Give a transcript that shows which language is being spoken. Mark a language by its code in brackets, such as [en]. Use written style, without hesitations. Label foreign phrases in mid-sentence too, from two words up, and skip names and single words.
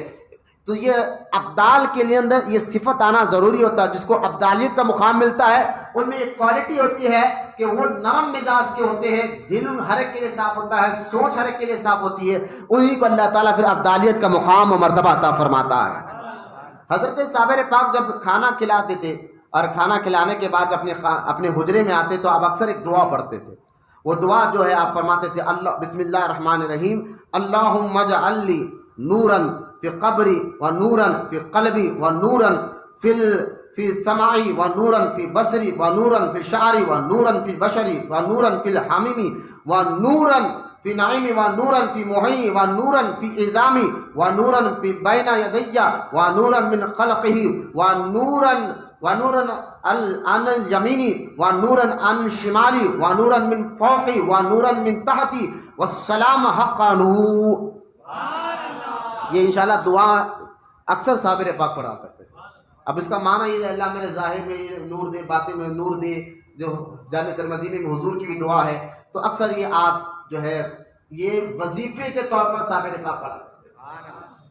[ur] تو یہ عبدال کے لیے اندر یہ صفت آنا ضروری ہوتا ہے، جس کو عبدالیت کا مقام ملتا ہے ان میں ایک کوالٹی ہوتی ہے کہ وہ نرم مزاج کے ہوتے ہیں، دل ہر ایک کے لیے صاف ہوتا ہے، سوچ ہر ایک کے لیے صاف ہوتی ہے، انہیں کو اللہ تعالیٰ پھر عبدالیت کا مقام و مرتبہ عطا فرماتا ہے۔ حضرت صابر پاک جب کھانا کھلاتے تھے اور کھانا کھلانے کے بعد اپنے حجرے میں آتے تو آپ اکثر ایک دعا پڑھتے تھے، وہ دعا جو ہے آپ فرماتے تھے [ar] اللہ بسم اللہ الرحمن الرحیم اللہم اجعل لی نوراً فی قبری و نوراً [ur] فی قلبی و نوراً [ar] فی سمعی و نوراً فی بصری و نوراً فی شعری و نوراً فی بشری و نوراً فی الحمیمی و نوراً فی نعیمی و نوراً فی محیی و نوراً فی عظامی و نوراً فی بین یدی و نوراً من خلقہ و نوراً عن الیمینی و نوراً عن شمالی و نوراً من فوقی و نوراً من تحتی والسلام حقانہ۔ [ur] یہ انشاءاللہ دعا اکثر صابر پاک پڑھا کرتے ہیں۔ اب اس کا معنی یہ ہے اللہ میرے ظاہر میں نور دے، باطن میں نور دے، جو جامع ترمذی میں حضور کی بھی دعا ہے، تو اکثر یہ آپ جو ہے یہ وظیفے کے طور پر صابر پاک پڑھا کرتے ہیں۔